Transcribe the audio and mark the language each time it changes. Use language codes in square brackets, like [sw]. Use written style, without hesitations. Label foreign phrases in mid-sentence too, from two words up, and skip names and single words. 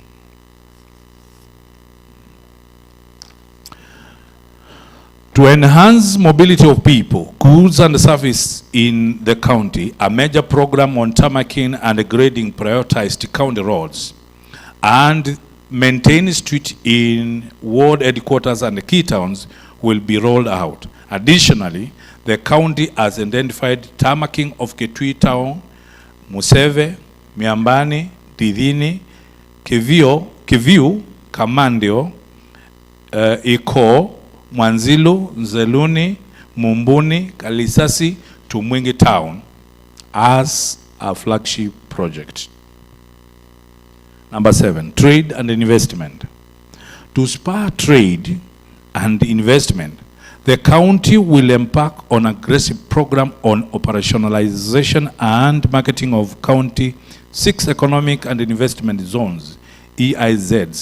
[en] To enhance mobility of people, goods and service in the county, a major program on tarmacking and grading prioritized county roads and maintain street in ward headquarters and key towns will be rolled out. Additionally, the county has identified tarmacking of Kitui town, Museve, Miambani, Didhini, Kiviu, Kamandio, Iko, Mwanzilu, Nzeluni, Mumbuni, Kalisasi to Mwingi town as a flagship project. Number 7, trade and investment. To spur trade and investment, the county will embark on an aggressive program on operationalization and marketing of county 6 economic and investment zones, EIZs.